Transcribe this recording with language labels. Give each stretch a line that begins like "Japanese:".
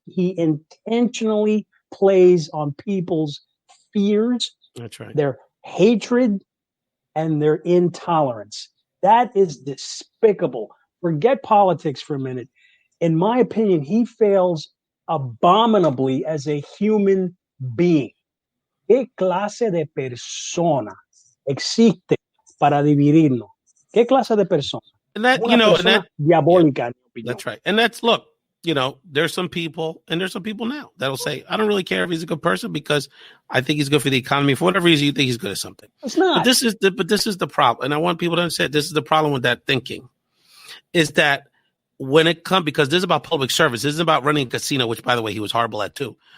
English: He intentionally plays on people's fears, That's right, their hatred, and their intolerance. That is despicable. Forget politics for a minute. In my opinion, he fails abominably as a human being.
Spanish: ¿Qué clase de persona existe para dividirnos? ¿Qué clase de persona?
English: and that
Spanish: Una persona diabólica.
English: That's right. And look, there's some people, and there's some people now that'll say, I don't really care if he's a good person, because I think he's good for the economy. For whatever reason, you think he's good at something. It's not. But this is the problem. And I want people to understand, this is the problem with that thinking, is that when it comes, because this is about public service, this is about running a casino, which, by the way, he was horrible at too.